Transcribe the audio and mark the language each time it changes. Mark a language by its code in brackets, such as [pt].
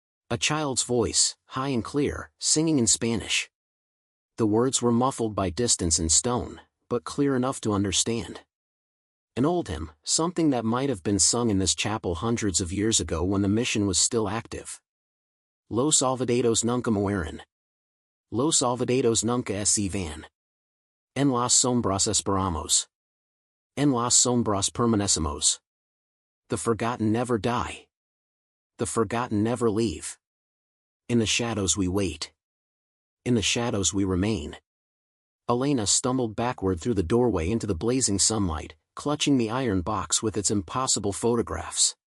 [en] A child's voice, high and clear, singing in Spanish. The words were muffled by distance and stone, but clear enough to understand. An old hymn, something that might have been sung in this chapel hundreds of years ago when the mission was still active. [es] Los olvidados nunca mueren. Los olvidados nunca se van. En las sombras esperamos. En las sombras permanecemos. [en] The forgotten never die. The forgotten never leave. In the shadows we wait. In the shadows we remain. Elena stumbled backward through the doorway into the blazing sunlight, clutching the iron box with its impossible photographs.